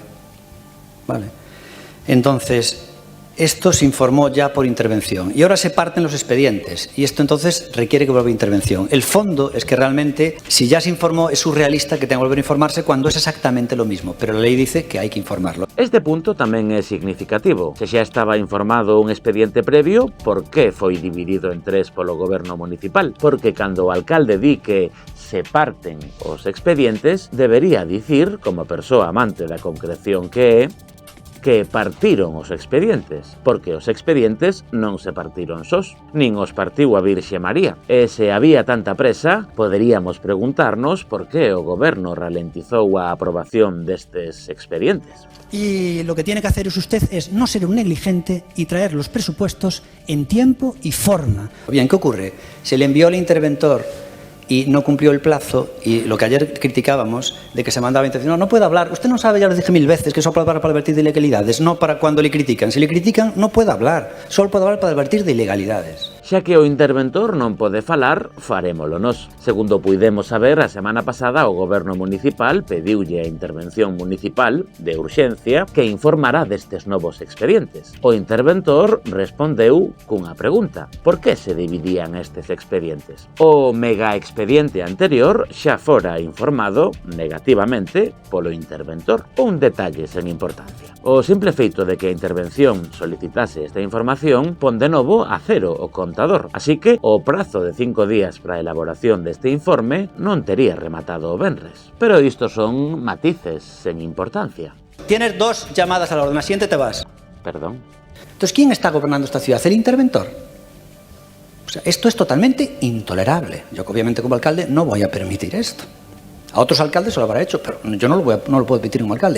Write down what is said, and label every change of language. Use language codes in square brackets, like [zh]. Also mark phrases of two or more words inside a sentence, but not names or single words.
[es] Vale. Entonces, esto se informó ya por intervención y ahora se parten los expedientes y esto entonces requiere que vuelva a intervención. El fondo es que realmente, si ya se informó, es surrealista que tenga que volver a informarse cuando es exactamente lo mismo, pero la ley dice que hay que informarlo. [gl] Este punto tamén é significativo. Se xa estaba informado un expediente previo, por que foi dividido en 3 polo goberno municipal? Porque cando o alcalde di que se parten os expedientes, debería dicir, como persoa amante da concreción que é, que partiron os expedientes, porque os expedientes non se partiron sós, nin os partiu a Virxe María. E se había tanta presa, poderíamos preguntarnos por que o goberno ralentizou a aprobación destes expedientes. [es] Y lo que tiene que hacer usted es no ser un negligente y traer los presupuestos en tiempo y forma. Bien, ¿qué ocurre? Se le envió al interventor y no cumplió el plazo, y lo que ayer criticábamos de que se mandaba intervención, no puede hablar, usted no sabe, ya lo dije 1000 veces, que solo puede hablar para advertir de ilegalidades, no para cuando le critican. Si le critican, no puede hablar, solo puede hablar para advertir de ilegalidades. [gl] Xa que o interventor non pode falar, farémolo nós. Segundo puidemos saber, a semana pasada o goberno municipal pediulle a intervención municipal de urxencia que informara destes novos expedientes. O interventor respondeu cunha pregunta: por que se dividían estes expedientes? O mega expediente anterior xa fora informado negativamente polo interventor. Un detalle sen importancia. O simple feito de que a intervención solicitase esta información pon de novo a cero o contador, así que o prazo de 5 días para a elaboración deste informe non tería rematado o venres. Pero isto son matices sen importancia. [es] Tienes 2 llamadas a la orden, la siguiente te vas. Perdón. Entonces, ¿quién está gobernando esta ciudad? ¿El interventor? O sea, esto es totalmente intolerable. Yo, obviamente, como alcalde, no voy a permitir esto. A otros alcaldes se lo habrá hecho, pero yo no lo puedo permitir como alcalde.